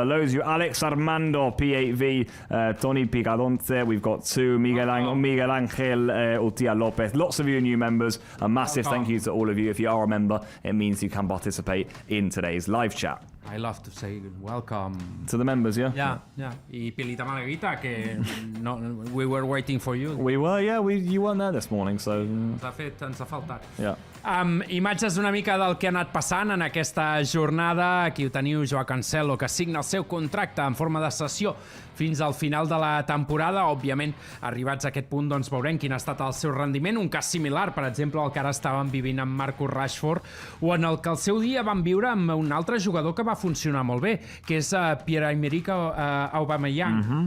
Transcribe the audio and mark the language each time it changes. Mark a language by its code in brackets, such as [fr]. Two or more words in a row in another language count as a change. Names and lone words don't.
[en] Loads you. Alex Armando P8V. Tony Picadonte. We've got 2. Miguel Angel Utia Lopez. Lots of you new members. A massive thank you to all of you. If you are a member, it means you can participate in today's live chat. I love to say welcome to the members, yeah? Yeah. [ca] I Pilita Malaguita, que no, [en] we were waiting for you. We were, yeah. You weren't there this morning, so... [ca] Ens ha faltat. [en] Yeah. [ca] Imatges una mica del que ha anat passant en aquesta jornada. Aquí ho teniu, Joao Cancelo, que signa el seu contracte en forma de cessió fins al final de la temporada. Òbviament, arribats a aquest punt, doncs veurem quin ha estat el seu rendiment. Un cas similar, per exemple, al que ara estàvem vivint amb Marcus Rashford, o en el que al seu dia vam viure amb un altre jugador que va funcionar molt bé, que és Pierre-Emerick Aubameyang.